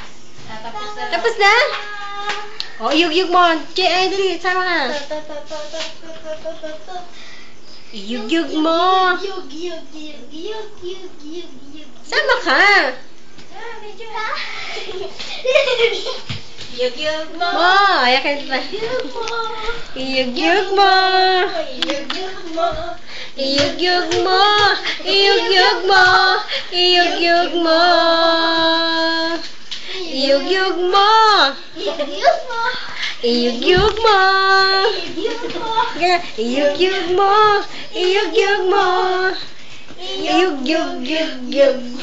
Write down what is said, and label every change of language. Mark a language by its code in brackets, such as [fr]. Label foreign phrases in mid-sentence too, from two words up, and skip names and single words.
[ceb] Tapos na? Oh, yug-yug mo. Ay, dali. Sama ka. Yug-yug mo. Sama ka. Yug-yug mo. Ayan ka na. Yug-yug mo. Yug-yug mo. Iyug-yug mo. Iyug-yug mo. Iyug-yug mo. Iyug-yug mo. Yug-yug mo. Iyug-yug mo. Iyug-yug mo. Iyug-yug mo. Iyug-yug-yug-yug.